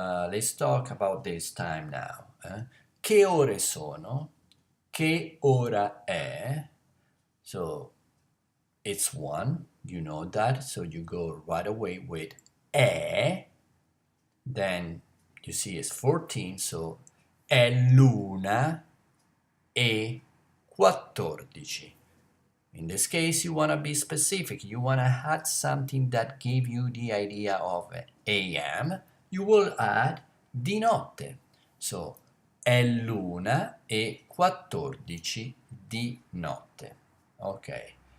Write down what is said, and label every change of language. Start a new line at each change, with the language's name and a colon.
English: Let's talk about this time now.
Italian: Che ore sono? Che ora è?
English: So it's 1, you know that, so you go right away with è. Then you see it's 14, so
Italian: è l'una e 14.
English: In this case, you want to be specific. You want to add something that give you the idea of AM. You will add
Italian: di notte.
English: So,
Italian: è l'una e 14 di notte.
English: Okay.